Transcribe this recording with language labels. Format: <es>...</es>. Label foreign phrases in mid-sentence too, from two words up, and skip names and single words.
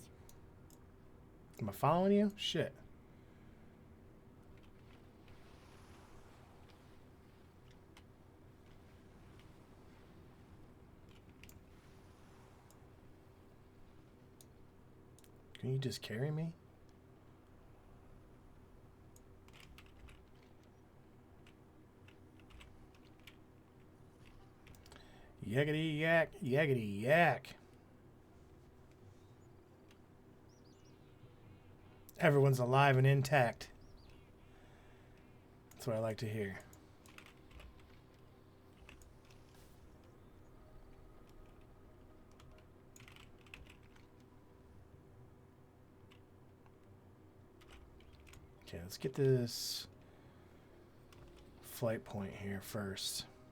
<en>Am I following you? Shit. Can you just carry me? Yakety yak, yakety yak. Everyone's alive and intact. That's what I like to hear. Okay, let's get this flight point here first.</en>